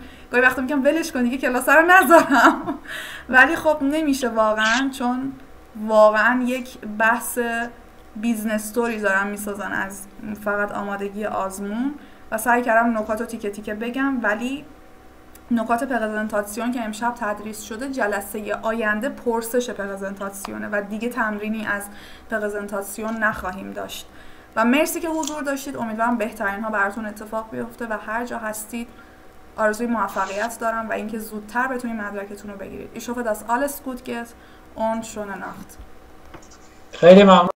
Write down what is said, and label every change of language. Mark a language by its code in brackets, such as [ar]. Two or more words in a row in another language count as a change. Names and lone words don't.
[fa] گاهی وقتا میگم ولش کن دیگه کلاس رو نذارم ولی خب نمیشه واقعا، چون واقعا یک بحث [en] business story [fa] دارم میسازن از فقط آمادگی آزمون و سعی کردم نکات رو تیکه تیکه بگم، ولی نکات پرزنتاسیون که امشب تدریس شده جلسه آینده پرسش پرزنتاسیونه و دیگه تمرینی از پرزنتاسیون نخواهیم داشت. و مرسی که حضور داشتید. امیدوارم بهترین ها براتون اتفاق بیفته و هر جا هستید آرزوی موفقیت دارم و اینکه زودتر بتونید مدرکتون رو بگیرید. [de] Ich hoffe, dass alles gut geht und schöne Nacht. [fa] خیلی ممنون.